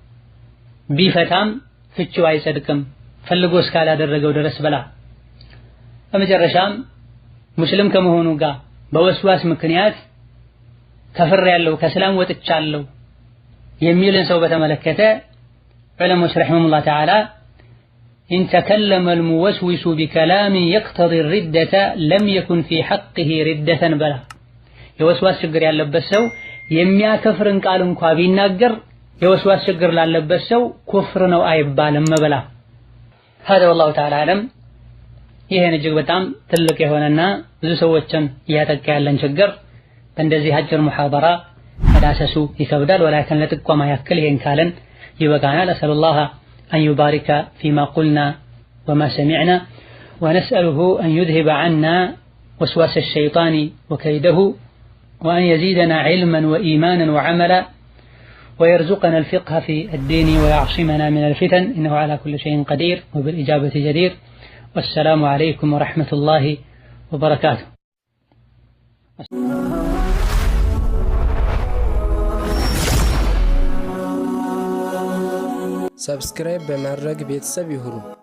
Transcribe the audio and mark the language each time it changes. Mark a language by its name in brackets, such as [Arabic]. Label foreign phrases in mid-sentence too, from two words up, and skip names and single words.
[Amharic] ቢፈታም ፍቺው አይጸድቅም ፈልጎ እስካላደረገው ድረስ ብላ። በመጨረሻም ሙስሊም ከመሆኑ ጋር በወስዋስ ምክንያት ከፍር ያለው ከእስላም ወጥቻለሁ የሚልን ሰው በተመለከተ ዑለሞች [Arabic] رحمهم الله تعالى إن تكلم الموسوس بكلام يقتضي ردة لم يكن في حقه ردة [Amharic] በላ። የወስዋስ ችግር ያለበት ሰው የሚያከፍርን ቃል እንኳ ቢናገር የወስዋስ ችግር ላለበት ሰው ኩፍር ነው አይባልም በላ። [Arabic] هذا والله تعالى أعلم። [Amharic] ይሄን እጅግ በጣም ትልቅ የሆነና ብዙ ሰዎችን እያጠቃ ያለን ችግር በእንደዚህ አጭር ሙሐደራ መዳሰሱ ይከብዳል። ወላኪን ለጥቆማ ያክል ይሄን ካለን ይበቃናል። [Arabic] አሰሉላህ أن يبارك فيما قلنا وما سمعنا، ونسأله أن يذهب عنا وسواس الشيطان وكيده، وأن يزيدنا علما وإيمانا وعملا، ويرزقنا الفقه في الدين ويعصمنا من الفتن، إنه على كل شيء قدير وبالإجابة جدير. والسلام عليكم ورحمة الله وبركاته. [Amharic] ሰብስክራይብ በማድረግ ቤተሰብ ይሁኑ።